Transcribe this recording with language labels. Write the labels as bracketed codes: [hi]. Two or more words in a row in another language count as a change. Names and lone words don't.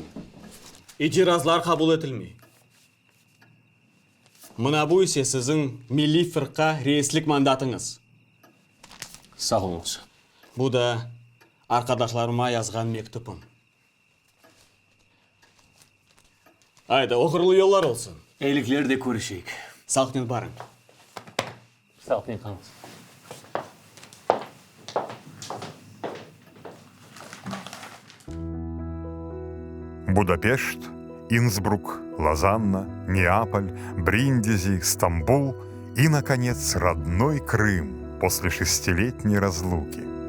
[crh] İtirazlar kabul edilmiyor. Мына bu ise sizin milli fırqa reislik mandatınız. Sağ olunuz. Bu da arkadaşlarıma yazgan mektubum. Haydi uğurlu yollar olsun. Eyliklerde görüşeyik. Sağlıklı barın. Sağlıklı kalın. [ru] Будапешт, Инсбрук, Лозанна, Неаполь, Бриндизи, Стамбул и, наконец, родной Крым после 6-летней разлуки.